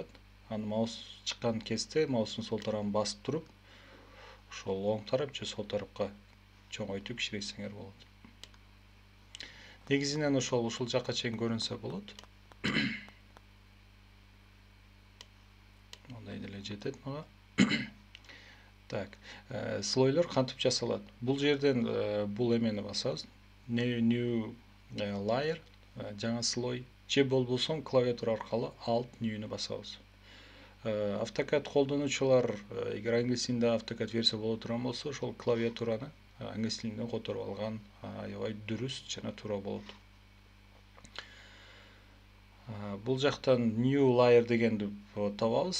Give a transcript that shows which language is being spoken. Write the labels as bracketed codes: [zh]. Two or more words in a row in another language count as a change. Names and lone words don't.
[ky] Аны маус чыккан кезде маустун сол тарабын басып туруп, ошол оң тарап же сол тарапка чоңойтуп кичирейтсеңер болот. Негизинен ушул жакка чейин көрүнсө болот. ушундай деле жетет мага. Так, слойлор кантип жасалат? Бул жерден бул эмени басабыз. [en] New layer, [ky] жаңа слой. Же болбосо клавиатура аркылуу Alt New'ну басабыз. AutoCAD колдонуучулар эгер англис тилинде AutoCAD версия боло турган болсо, ошол клавиатураны англис тилинде которуп алган аябай дурус жана туура болот. Бул жактан [en] New Layer [ky] дегенди табабыз.